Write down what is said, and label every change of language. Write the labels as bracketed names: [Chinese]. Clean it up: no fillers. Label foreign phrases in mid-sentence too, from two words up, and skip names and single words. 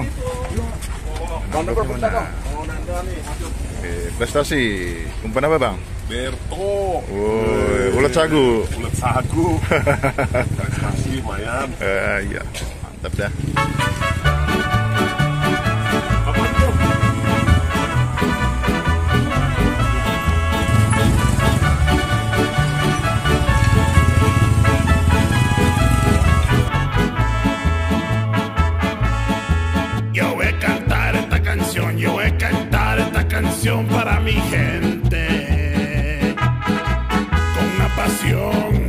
[Indonesian] Bang Bro, bentar dong. Oke, prestasi umpan apa bang? Berto. Woi, ulet sagu. Ulet sagu. Prestasi lumayan. Iya, mantap dah. Apa itu? [Spanish] Yo voy a cantar esta canción para mi gente con una pasión.